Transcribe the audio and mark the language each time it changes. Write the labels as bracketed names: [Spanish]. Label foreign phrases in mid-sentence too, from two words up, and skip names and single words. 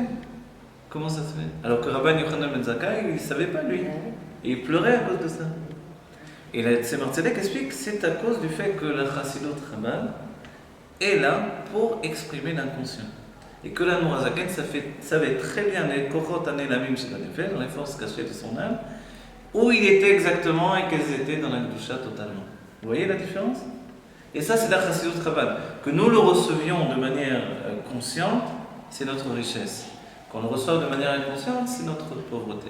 [French] Comment ça se fait? Alors que Rabban Yochanan ben Zakkai, il ne savait pas lui. Et il pleurait à cause de ça. Et le Tzemar Tzedek explique que c'est à cause du fait que la Chassidut Chabad est là pour exprimer l'inconscient. Et que l'Admour HaZaken savait très bien les [Hebrew] כוחות הנעלמים שב נפש, [French] dans les forces cachées de son âme, où il était exactement et qu'elles étaient dans la Kedusha totalement. Vous voyez la différence? Et ça, c'est la Chassidut Chabad. Que nous le recevions de manière consciente, c'est notre richesse. Qu'on le reçoive de manière inconsciente, c'est notre pauvreté.